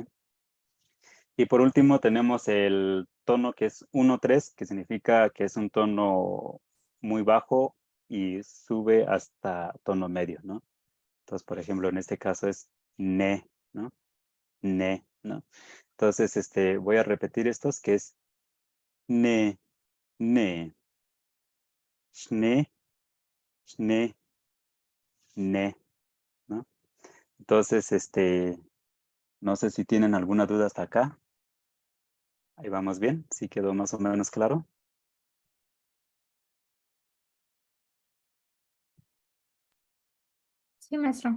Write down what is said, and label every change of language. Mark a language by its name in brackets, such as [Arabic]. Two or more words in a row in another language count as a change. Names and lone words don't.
[Spanish] Y por último tenemos el tono que es 1-3, que significa que es un tono muy bajo y sube hasta tono medio, ¿no? Entonces, por ejemplo, en este caso es ne, ¿no? Ne, ¿no? Entonces, voy a repetir estos, que es ne, ne, shne, shne, ne, ¿no? Entonces, no sé si tienen alguna duda hasta acá. Ahí vamos bien, sí quedó más o menos claro. Sí, maestro.